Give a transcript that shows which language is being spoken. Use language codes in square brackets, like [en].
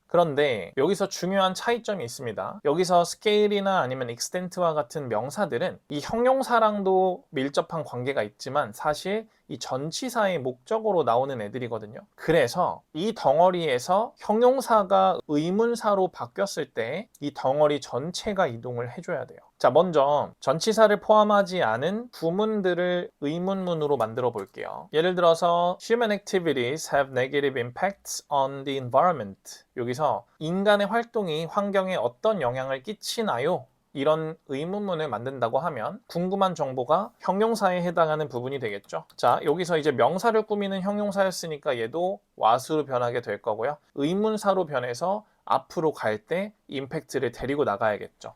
[ko] 그런데 여기서 중요한 차이점이 있습니다. 여기서 scale이나 아니면 extent와 같은 명사들은 이 형용사랑도 밀접한 관계가 있지만 사실 이 전치사의 목적어로 나오는 애들이거든요. 그래서 이 덩어리에서 형용사가 의문사로 바뀌었을 때 이 덩어리 전체가 이동을 해줘야 돼요. 자, 먼저 전치사를 포함하지 않은 구문들을 의문문으로 만들어 볼게요. [en] 예를 들어서 Human activities have negative impacts on the environment. [ko] 여기서 인간의 활동이 환경에 어떤 영향을 끼치나요? 이런 의문문을 만든다고 하면 궁금한 정보가 형용사에 해당하는 부분이 되겠죠. 자, 여기서 이제 명사를 꾸미는 형용사였으니까 얘도 what으로 변하게 될 거고요. 의문사로 변해서 앞으로 갈 때 임팩트를 데리고 나가야겠죠.